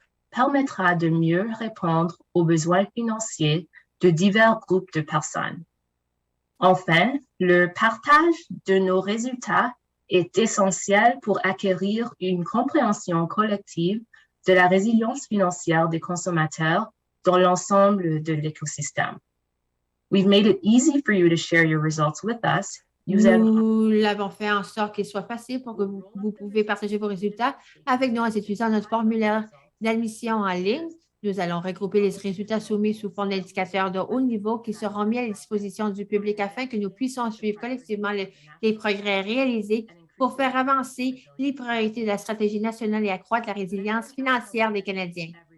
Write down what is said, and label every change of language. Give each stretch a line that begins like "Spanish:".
French: Permettra de mieux répondre aux besoins financiers de divers groupes de personnes. Enfin, le partage de nos résultats est essentiel pour acquérir une compréhension collective de la résilience financière des consommateurs dans l'ensemble de l'écosystème.
English: We've made it easy for you to share your results with us.
French: Nous l'avons fait en sorte qu'il soit facile pour que vous pouvez partager vos résultats avec nous en utilisant notre formulaire d'admission en ligne. Nous allons regrouper les résultats soumis sous forme d'indicateurs de haut niveau qui seront mis à la disposition du public afin que nous puissions suivre collectivement les progrès réalisés pour faire avancer les priorités de la stratégie nationale et accroître la résilience financière des Canadiens.